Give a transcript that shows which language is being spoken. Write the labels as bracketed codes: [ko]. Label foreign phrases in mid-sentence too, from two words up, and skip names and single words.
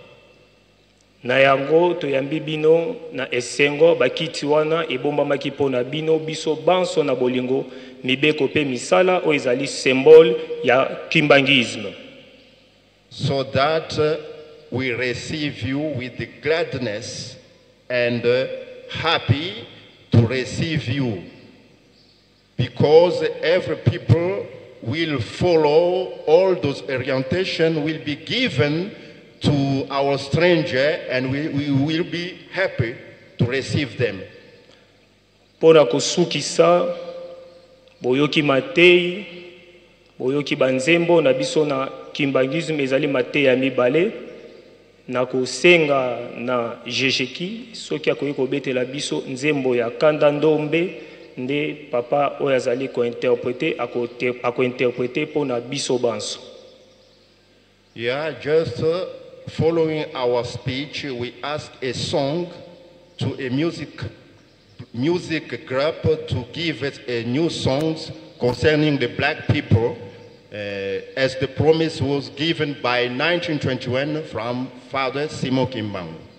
[ln] Na yango to yambi bino na esengo bakiti wana ebomba makipo na bino biso banso na bolingo mibeko pe misala o ezali symbole ya kimbangisme. [en] So that we receive you with the gladness and happy to receive you, because every people will follow all those orientation will be given to our stranger, and we will be happy to receive them. [ln] Pona kusukisa boyoki matei boyoki banzembo na biso na kimbangisme ezali matei ya mibale na kusenga na jejeki soki akoki kobetela biso nzembo ya kanda ndombe nde papa oyo azali ako-interpréter pona biso banso. [en] Yeah, just following our speech, we ask a song to a music group to give us a new songs concerning the black people, as the promise was given by 1921 from Father Simon Kimbangu.